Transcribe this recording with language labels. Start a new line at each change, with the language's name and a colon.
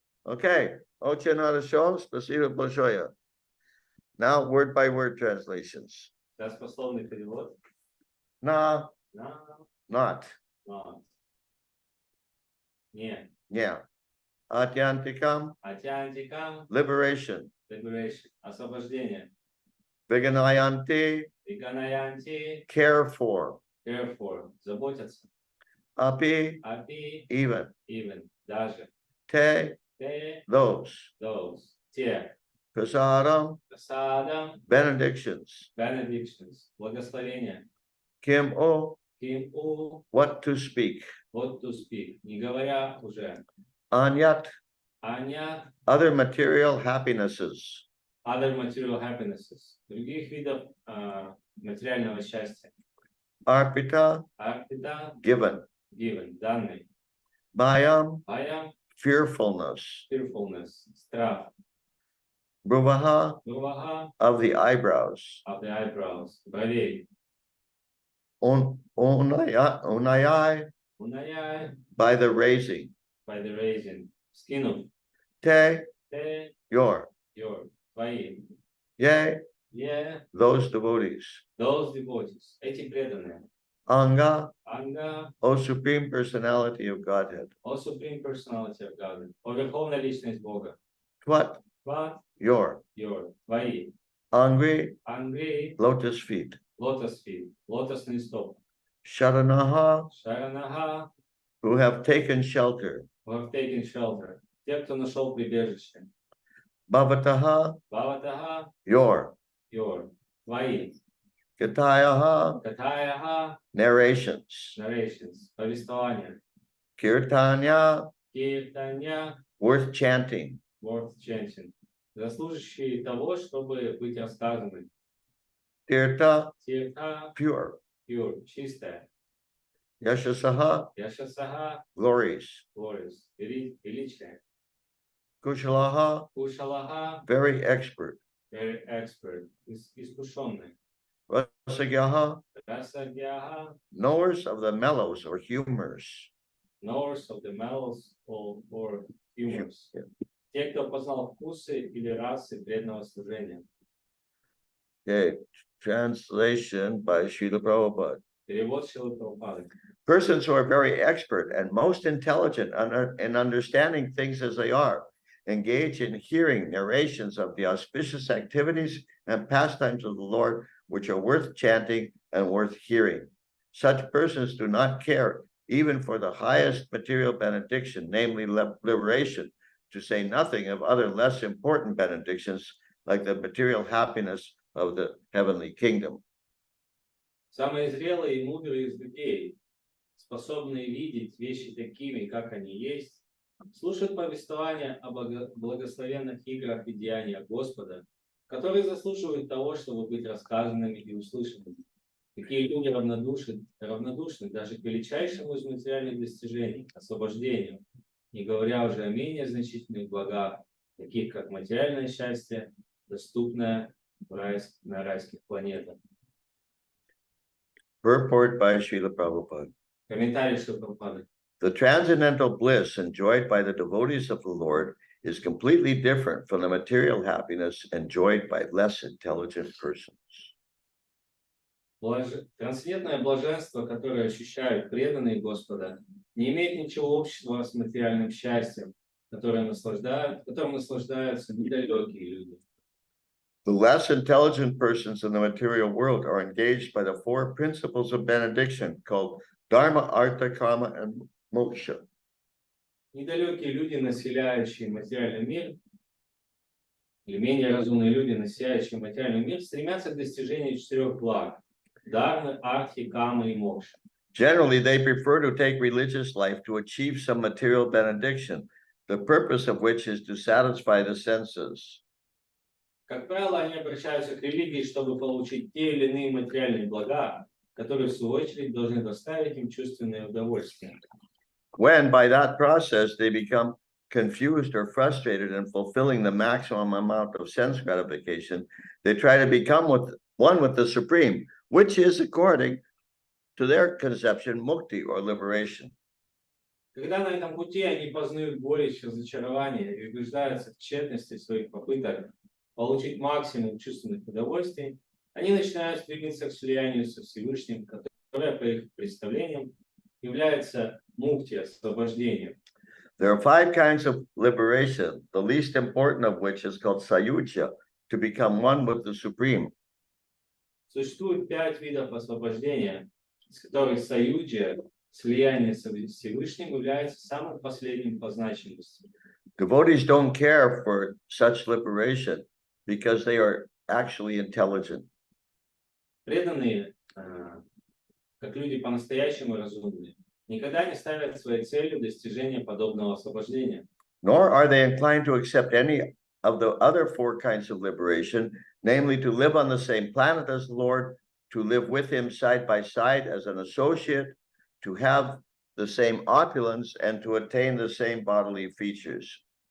Russian: Okay, очень хорошо, спасибо большое.
English: Now, word by word translations.
Russian: Дословный перевод.
Sanskrit: Na, На.
English: not,
Sanskrit: На.
Russian: Не.
Sanskrit: yeah. Atyantikam, Атянтикам.
English: liberation. Liberation.
Russian: Освобождение.
Sanskrit: Viganayanti, Виганаянти.
English: care for. Care for.
Russian: Заботиться.
Sanskrit: api, Api,
English: even, even,
Russian: даже.
Sanskrit: te, Te,
English: those, those,
Russian: те.
Sanskrit: prasadam, Prasadam,
English: benedictions, benedictions,
Russian: благословения.
Sanskrit: kim o, Kim u,
English: what to speak, what to speak.
Russian: Не говоря уже.
Sanskrit: anyat, Аня,
English: other material happinesses, other material happinesses.
Russian: Других видов материального счастья.
Sanskrit: arpita, Арпита,
English: given, given,
Russian: данный.
Sanskrit: bhayam, Аям,
English: fearfulness, fearfulness,
Russian: страх.
Sanskrit: bruvaha, Гурваха,
English: of the eyebrows, of the eyebrows.
Russian: Бровей.
Sanskrit: unayai, Унаяй,
English: by the raising, by the raising.
Russian: Скинув.
Sanskrit: te, Те,
English: your,
Russian: твои.
Sanskrit: yea, Е,
English: those devotees, those devotees.
Russian: Эти преданные.
Sanskrit: anga, Анга,
English: O Supreme Personality of Godhead, о Supreme Personality of God.
Russian: О Верховная Личность Бога.
English: what, What? your,
Russian: Твои.
Sanskrit: angry, Ангри,
English: lotus feet,
Russian: лотос feet. Лотосный стоп.
Sanskrit: sharanaha, Шаранага,
English: who have taken shelter, who have taken shelter.
Russian: Те, кто нашел прибежище.
Sanskrit: bhavataha, Бхаватага,
English: your,
Russian: твои.
Sanskrit: katayaha, Катаяха,
English: narrations, narrations,
Russian: повествования.
Sanskrit: kirtanya, Киртанья,
English: worth chanting, worth chanting.
Russian: Заслуживающие того, чтобы быть рассказаны.
Sanskrit: tirtha, Тирта,
English: pure, pure,
Russian: чистая.
Sanskrit: yashasaha, Яшасага,
English: glories, glorious,
Russian: величие.
Sanskrit: kushalaha, Кушалага,
English: very expert, very expert,
Russian: искушенный.
Sanskrit: rasagyaha, Расагьяха,
English: knowers of the mellows or humors, knowers of the mellows or humors.
Russian: Те, кто познал вкусы или расы преданного служения.
English: Okay, translation by Srila Prabhupada.
Russian: Перевод Шрилы Прабхупады.
English: Persons who are very expert and most intelligent in understanding things as they are, engage in hearing narrations of the auspicious activities and pastimes of the Lord, which are worth chanting and worth hearing. Such persons do not care even for the highest material benediction, namely liberation, to say nothing of other less important benedictions like the material happiness of the heavenly kingdom.
Russian: Самые зрелые и мудрые из людей, способные видеть вещи такими, как они есть, слушают повествования о благословенных играх и деяниях Господа, которые заслуживают того, чтобы быть рассказанными и услышанными. Такие люди равнодушны даже к величайшему из материальных достижений, освобождению, не говоря уже о менее значительных благах, таких как материальное счастье, доступное на райских планетах.
English: Purport by Srila Prabhupada.
Russian: Комментарий Шрилы Прабхупады.
English: The transcendental bliss enjoyed by the devotees of the Lord is completely different from the material happiness enjoyed by less intelligent persons.
Russian: Трансцендентное блаженство, которое ощущают преданные Господа, не имеет ничего общего с материальным счастьем, которым наслаждаются недалекие люди.
English: The less intelligent persons in the material world are engaged by the four principles of benediction called Dharma, Artha, Kama, and Moksha.
Russian: Недалекие люди, населяющие материальный мир, или менее разумные люди, населяющие материальный мир, стремятся к достижению четырех благ: Дharma, Arthi, Kama и Moksha.
English: Generally, they prefer to take religious life to achieve some material benediction, the purpose of which is to satisfy the senses.
Russian: Как правило, они обращаются к религии, чтобы получить те или иные материальные блага, которые, в свою очередь, должны доставить им чувственное удовольствие.
English: When, by that process, they become confused or frustrated in fulfilling the maximum amount of sense gratification, they try to become one with the Supreme, which is, according to their conception, mukti or liberation.
Russian: Когда на этом пути они познают горечь, разочарование и убеждаются в тщетности своих попыток получить максимум чувственных удовольствий, они начинают стремиться к слиянию со Всевышним, которое, по их представлениям, является мукти, освобождением.
English: There are 5 kinds of liberation, the least important of which is called sayuja, to become one with the Supreme.
Russian: Существует 5 видов освобождения, из которых саюджа, слияние с Всевышним является самым последним по значимости.
English: Devotees don't care for such liberation because they are actually intelligent.
Russian: Преданные, как люди по-настоящему разумные, никогда не ставят своей целью достижение подобного освобождения.
English: Nor are they inclined to accept any of the other four kinds of liberation, namely to live on the same planet as the Lord, to live with him side by side as an associate, to have the same opulence, and to attain the same bodily features.